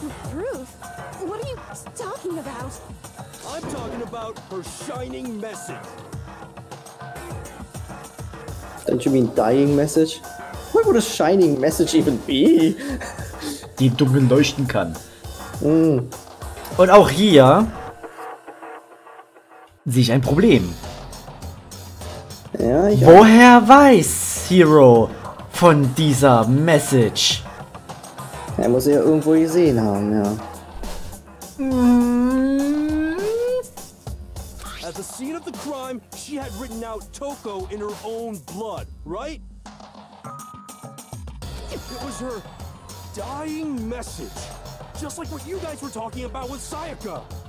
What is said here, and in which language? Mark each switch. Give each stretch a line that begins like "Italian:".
English: Proof? What are you talking about? I'm talking about her shining message. Don't you mean dying message? What would a shining message even be?
German: Die dunkel leuchten kann. Und auch hier sehe ich ein Problem. Ja, ich Woher weiß Hiro von dieser Message? Er muss sie ja irgendwo gesehen haben, ja.
English: At the scene of the crime, she had written out Toko in her own blood, right? It was her dying message. Just like what you guys were talking about with Sayaka.